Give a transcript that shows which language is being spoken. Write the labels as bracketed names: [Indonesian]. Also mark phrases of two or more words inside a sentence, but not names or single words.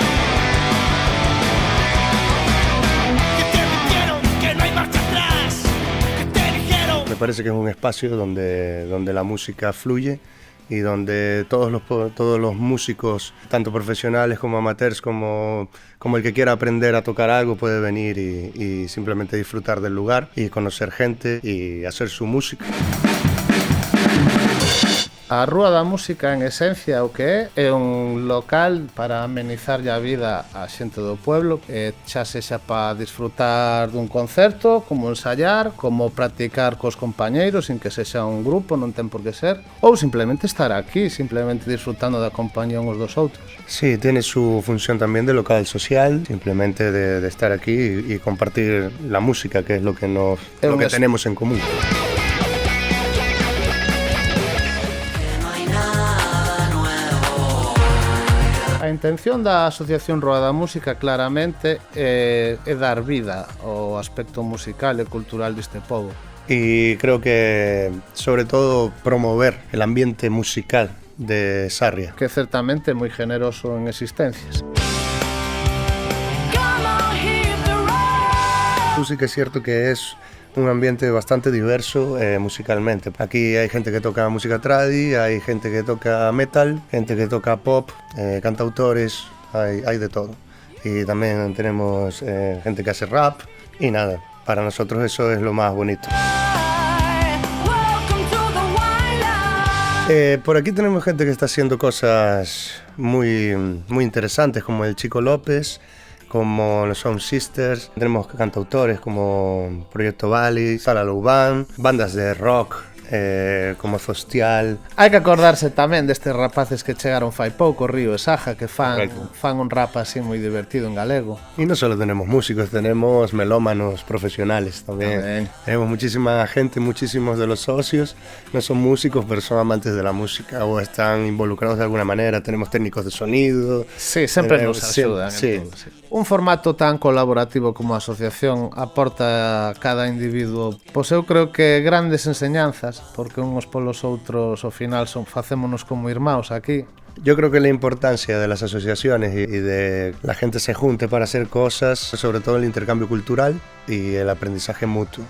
[Spanish] Me parece que es un espacio donde la música fluye y donde todos los músicos, tanto profesionales como amateurs, como el que quiera aprender a tocar algo, puede venir y simplemente disfrutar del lugar y conocer gente y hacer su música. [Galician] A Rúa da Música, en esencia, o que é un local para amenizar a vida a xente do pueblo, xa sexa para disfrutar dun concerto, como ensayar, como practicar cos compañeiros, sin que sexa un grupo, non ten por que ser, ou simplemente estar aquí, simplemente disfrutando da compañía uns dos outros. [Spanish] Sí, tiene su función también de local social, simplemente de estar aquí y compartir la música, que es lo que tenemos en común. [Galician] A intención da Asociación Rúa da Música claramente é dar vida ao aspecto musical e cultural deste pobo. [Spanish] Y creo que sobre todo promover el ambiente musical de Sarria, [Galician] que certamente é moi generoso en existencias. [Spanish] Sí que es cierto que es un ambiente bastante diverso musicalmente. Aquí hay gente que toca música tradi, hay gente que toca metal, gente que toca pop, cantautores, hay de todo. Y también tenemos gente que hace rap y nada, para nosotros eso es lo más bonito. Por aquí tenemos gente que está haciendo cosas muy interesantes, como el Chico López, como los Sound Sisters. Tenemos cantautores como Proyecto Bali, Sala Loubán, bandas de rock como Zostial. [Galician] Hai que acordarse tamén destes rapaces que chegaron fai pouco, Río e Saja, que fan un rap así moi divertido en galego. [Spanish] Y no solo tenemos músicos, tenemos melómanos profesionales también. Tenemos muchísima gente, muchísimos de los socios no son músicos, pero son amantes de la música o están involucrados de alguna manera. Tenemos técnicos de sonido. Sí, [Galician] sempre nos axudan. [Spanish] Sí. [Galician] Un formato tan colaborativo como a asociación aporta a cada individuo, pois eu creo que grandes enseñanzas, porque uns polos outros ao final facémonos como irmãos aquí. [Spanish] Yo creo que la importancia de las asociaciones y de la gente se junte para hacer cosas, sobre todo el intercambio cultural y el aprendizaje mutuo.